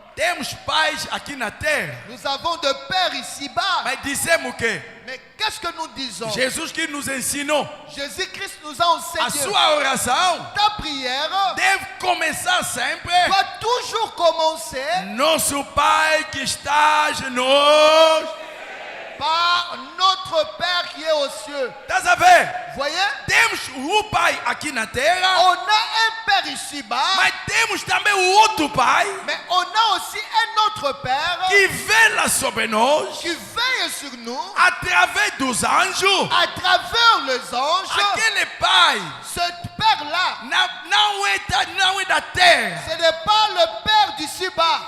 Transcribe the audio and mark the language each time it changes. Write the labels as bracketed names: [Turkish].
[Portuguese] temos pais aqui na terra, [French] nous avons de Père ici-bas. [Portuguese] mas dizemos que [French] Mais qu'est-ce que nous disons? [Portuguese] Jesus que nos ensinou, [French] Jésus-Christ nous a a enseigné. [Portuguese] sua oração [French] Ta prière [Portuguese] deve começar sempre. [French] doit toujours commencer [Portuguese] Nosso Pai que estás nos... [French] par notre Père qui est aux cieux. [Portuguese] Estás a ver? [French] Voyez? [Portuguese] Temos o Pai aqui na terra, [French] On a un Père ici-bas, [Portuguese] mas temos também o outro Pai [French] mais on a aussi un autre Père [Portuguese] que vela sobre nós [French] qui veille sur nous [Portuguese] através dos anjos. [French] à travers les anges. [Portuguese] Aquele Pai [French] Ce Père-là, [Portuguese] não é da terra, [French] ce n'est pas le Père d'ici-bas,